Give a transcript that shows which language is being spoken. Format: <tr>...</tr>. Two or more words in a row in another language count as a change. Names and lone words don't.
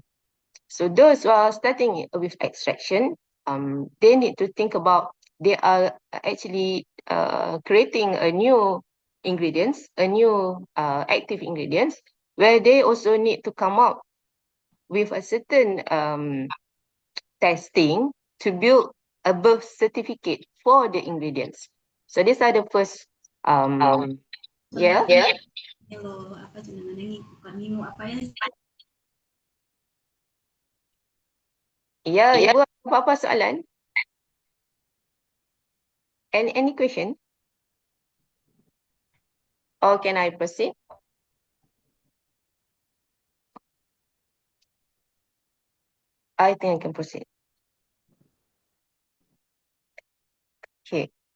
<en>So those who are starting with extraction, they need to think about, they are actually creating a new ingredients, a new active ingredients, where they also need to come up with a certain testing to build a birth certificate for the ingredients. So these are the first, yeah. Hello,</en> <jv>apa jenengan bukan Nino apa ya?</jv> <id>Ya, Ibu apa soalan?</id> <en>Any question? Or can I proceed? I think I can proceed. Okay.</en>